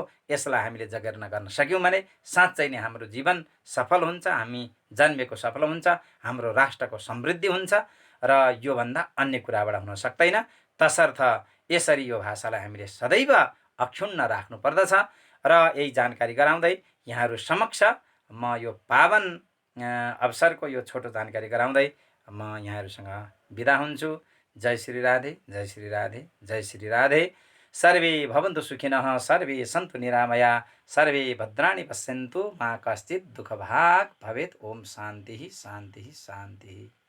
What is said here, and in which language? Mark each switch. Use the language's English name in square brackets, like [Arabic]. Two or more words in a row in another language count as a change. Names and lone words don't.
[Nepali] यसलाई हामीले जगेर्ना गर्न सक्यौँ भने साँच्चै नै हाम्रो जीवन सफल हुन्छ, हामी जन्मेको सफल हुन्छ, हाम्रो राष्ट्रको समृद्धि हुन्छ र योभन्दा अन्य कुराबाट हुन सक्दैन। तसर्थ यसरी यो भाषालाई हामीले सदैव अक्षुण्ण राख्नु पर्दछ र यही जानकारी गराउँदै यहाँहरू समक्ष म यो पावन अवसरको यो छोटो जानकारी गराउँदै म यहाँहरूसँग बिदा हुन्छु। जय श्री राधे, जय श्री राधे, जय श्री राधे। [Sanskrit] सर्वे भवन्तु सुखिनः, सर्वे सन्तु निरामया, सर्वे भद्राणि पश्यन्तु, मा कश्चित् दुःखभाग् भवेत्। ओम शान्तिः शान्तिः शान्तिः।